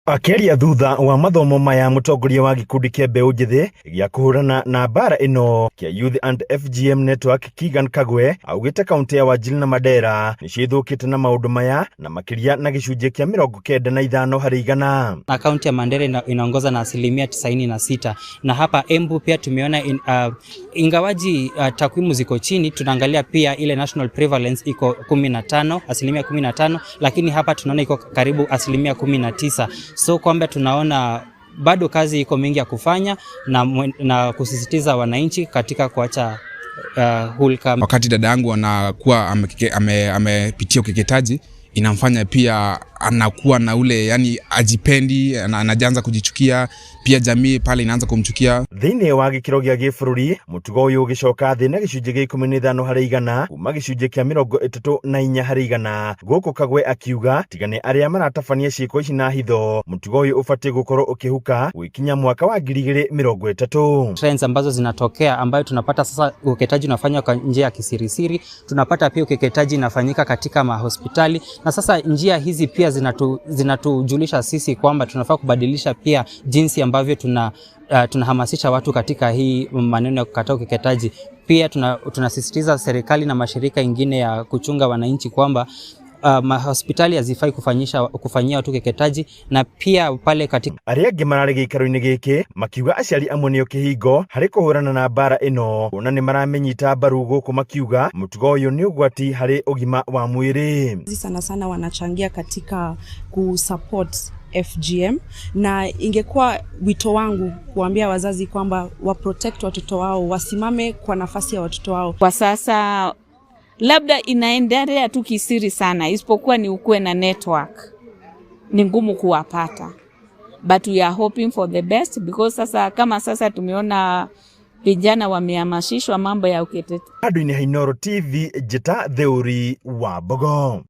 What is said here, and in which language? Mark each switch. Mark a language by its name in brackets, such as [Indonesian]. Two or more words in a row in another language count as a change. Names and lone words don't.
[Kikuyu] Akeria thutha wa mathomo maya mutongoria wa gikundi kia mbeu njithi gia kuhurana na mbara ino kia [English] Youth and FGM Network [Kikuyu] Kigan Kagwe augite kaunti ya Wajir na Mandera nicithukite na maundu maya na makiria na gicunjia kia 95 harĩ 100. [Swahili] Na kaunti ya Mandera inaongoza na 96%, na hapa Embu pia tumeona ingawaji takwimu ziko chini, tunaangalia pia ile [English] national prevalence [Swahili] iko 15%, lakini hapa tunaona iko karibu 19%. So kwamba tunaona bado kazi iko mingi ya kufanya na kusisitiza wananchi katika kuacha hulka. Wakati dada yangu anakuwa amepitia ukeketaji, inamfanya pia anakuwa na ule yani ajipendi, anaanza kujichukia, pia jamii pale inaanza kumchukia. [Kikuyu] Thiini wa gikiro gia gĩbũrũri mutugo uyu ugicoka thĩ na gicunjĩ gĩa 15 harĩ 100 kuma gicunjĩ kĩa 34 harĩ 100. Gũkũ Kagwe akiuga tigane arĩa maratabania ciĩko ici na hitho, mutugo uyu ubatie gukorwo ukihuka gwikinya mwaka wa 2030. [Swahili] Trends ambazo zinatokea ambayo tunapata sasa, ukeketaji unafanywa kwa njia ya kisirisiri, tunapata pia ukeketaji inafanyika katika mahospitali, na sasa njia hizi pia zinatujulisha sisi kwamba tunafaa kubadilisha pia jinsi ambavyo tunahamasisha watu katika hii maneno ya kukataa ukeketaji. Pia tunasisitiza serikali na mashirika ingine ya kuchunga wananchi kwamba mahospitali hazifai kufanyia watu ukeketaji, na pia pale katika [Kikuyu] aria angĩ mararĩ gĩikaro-inĩ gĩkĩ makiuga aciari amwe nĩo kĩhingo harĩ kũhũrana na mbara ĩno, ona nĩ maramenyita mbaru gũkũ makiuga mũtugo ũyũ nĩ ũgwati harĩ ũgima wa mwĩrĩ. [Swahili] Sana wanachangia katika kusupport FGM, na ingekuwa wito wangu kuambia wazazi kwamba waprotect watoto wao, wasimame kwa nafasi ya watoto wao. Kwa sasa labda inaendelea tu kisiri sana, isipokuwa ni ukuwe na network, ni ngumu kuwapata, [English] but we are hoping for the best, because [Swahili] sasa tumeona vijana wamehamasishwa mambo ya ukeketaji. [Kikuyu] Andũ-inĩ ha Inooro TV, Njeta Theuri wa Bogo.